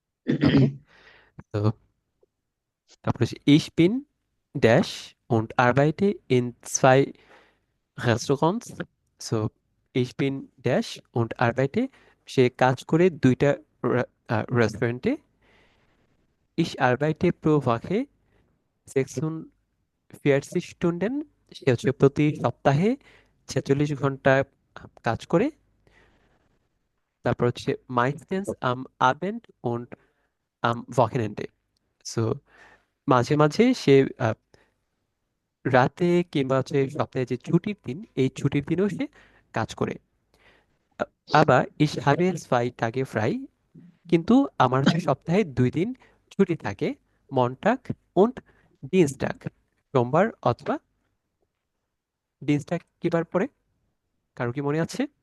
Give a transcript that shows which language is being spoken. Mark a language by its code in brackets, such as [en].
[de] Okay, so তারপরে হচ্ছে ich bin dash und arbeite in zwei Restaurants. So ich bin dash und arbeite, [bn] সে কাজ করে দুইটা রেস্টুরেন্টে। [de] Ich arbeite pro Woche 46 Stunden, [bn] সে হচ্ছে প্রতি সপ্তাহে 46 ঘন্টা কাজ করে। তারপর হচ্ছে [de] meistens am Abend und am Wochenende. [bn] So মাঝে মাঝে সে রাতে কিংবা হচ্ছে সপ্তাহে যে ছুটির দিন, এই ছুটির দিনেও সে কাজ করে। আবার [de] ich habe 2 Tage frei, [bn] কিন্তু আমার হচ্ছে সপ্তাহে 2 দিন ছুটি থাকে, [de] মন্টাগ und ডিনস্টাগ, [bn] সোমবার অথবা ডিনস্টাগ কি বার পরে, কারো কি মনে আছে?